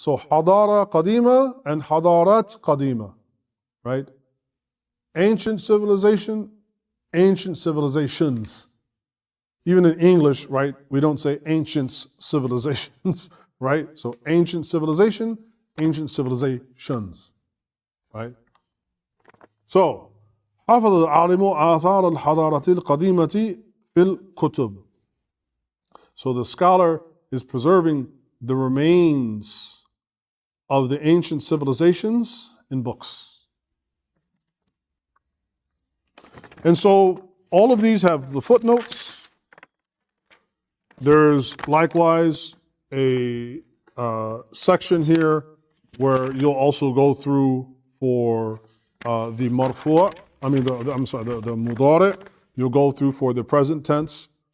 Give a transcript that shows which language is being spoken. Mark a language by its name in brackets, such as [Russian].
[English] So hadara qadima and hadarat qadima, right? Ancient civilization, ancient civilizations. Even in English, right, we don't say ancient civilizations, right? So ancient civilization, ancient civilizations, right? [Arabic] So, حافظ العالم آثار الحضارة القديمة في الكتب. [English] So the scholar is preserving the remains of the ancient civilizations in books. And so all of these have the footnotes. There's likewise a section here where you'll also go through for the marfu', the mudari', you'll go through for the present tense.